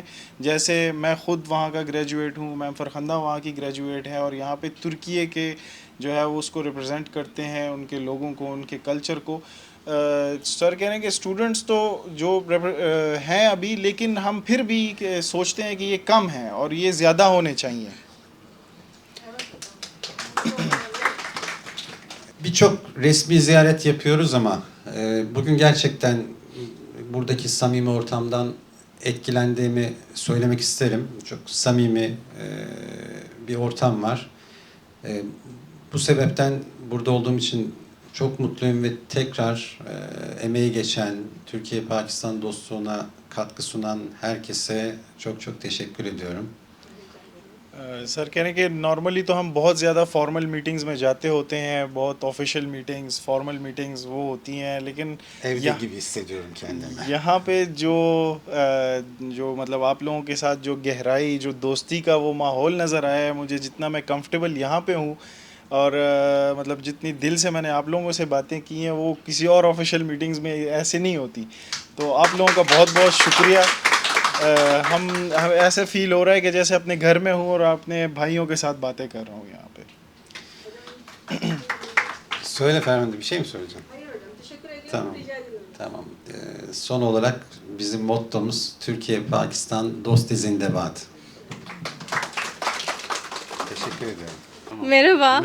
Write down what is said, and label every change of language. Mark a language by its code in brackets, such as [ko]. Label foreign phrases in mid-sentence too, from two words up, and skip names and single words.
[ur] جیسے میں خود وہاں کا گریجویٹ ہوں، میم فرخندہ وہاں کی گریجویٹ ہے اور یہاں پہ ترکی کے جو ہے وہ اس کو ریپریزنٹ کرتے ہیں، ان کے لوگوں کو، ان کے کلچر کو. سر کہہ رہے ہیں کہ سٹوڈنٹس تو جو ہیں ابھی، لیکن ہم پھر بھی سوچتے ہیں کہ یہ کم ہیں اور یہ زیادہ ہونے چاہئیں. [tr] Birçok resmi ziyaret yapıyoruz ama bugün gerçekten buradaki samimi ortamdan etkilendiğimi söylemek isterim. Çok samimi bir ortam var. Bu sebepten burada olduğum için çok mutluyum ve tekrar emeği geçen, Türkiye-Pakistan dostluğuna katkı sunan herkese çok çok teşekkür ediyorum. [ur] سر کہہ رہے ہیں کہ نارملی تو ہم بہت زیادہ [en] formal meetings [ur] میں جاتے ہوتے ہیں، بہت [en] official meetings, formal meetings [ur] وہ ہوتی ہیں، لیکن [tr] Evde gibi hissediyorum kendimi. [ur] یہاں پہ جو مطلب آپ لوگوں کے ساتھ جو گہرائی، جو دوستی کا وہ ماحول نظر آیا ہے مجھے، جتنا میں کمفرٹیبل یہاں پہ ہوں اور مطلب جتنی دل سے میں نے آپ لوگوں سے باتیں کی ہیں وہ کسی اور [en] official meetings [ur] میں ایسے نہیں ہوتی. تو آپ لوگوں کا بہت بہت شکریہ۔ ہم ایسے فیل ہو رہا ہے کہ جیسے اپنے گھر میں ہوں اور اپنے بھائیوں کے ساتھ باتیں کر رہا ہوں یہاں پہ. [tr] Söyle Ferhunde, bir şey mi söyleyeceksin? Tamam. Tamam. Son olarak bizim mottomuz Türkiye-Pakistan [ur] دوست زندہ باد. [tr] Teşekkür ediyorum. Merhaba.